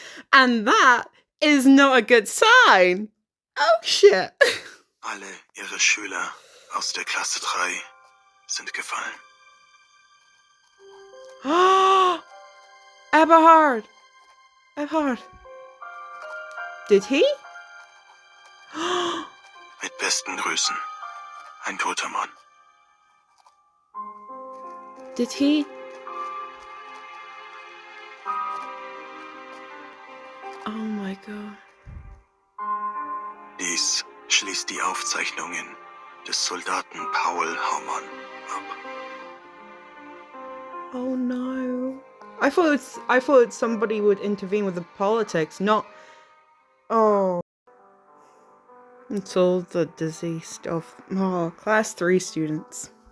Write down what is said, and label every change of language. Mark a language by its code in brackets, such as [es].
[en] And that is not a good sign. Oh shit. [de] Alle Ihre Schüler aus der Klasse 3 sind gefallen. [en] Eberhard. Eberhard. Did he? [de] Mit besten Grüßen. Ein toter Mann. [en] Did he? Oh my god. [de] Dies schließt die Aufzeichnungen des Soldaten Paul Haumann ab. [en] Oh no. I thought somebody would intervene with the politics, not... Oh. It's all the deceased of... Oh, class 3 students.